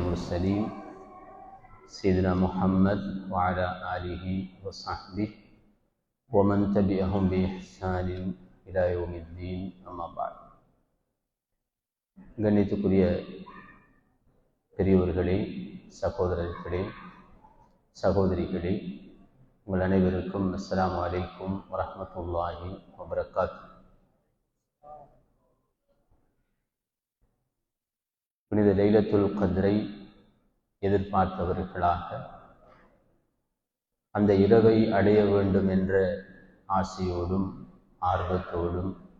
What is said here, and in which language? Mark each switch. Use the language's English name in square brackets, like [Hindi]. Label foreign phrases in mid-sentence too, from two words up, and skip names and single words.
[Arabic] المرسلين سيدنا محمد وعلى آله وصحبه ومن تبعهم بإحسان إلى يوم الدين أما بعد. [Tamil] கண்ணியத்துக்குரிய பெரியவர்களே, சகோதரர்களே, சகோதரிகளே, உங்கள் அனைவருக்கும் [Arabic] السلام عليكم ورحمة الله وبركاته. [Tamil] புனித லைலத்துல் கத்ரை எதிர்பார்த்தவர்களாக அந்த இரவை அடைய வேண்டும் என்ற ஆசையோடும் ஆர்வத்தோடும்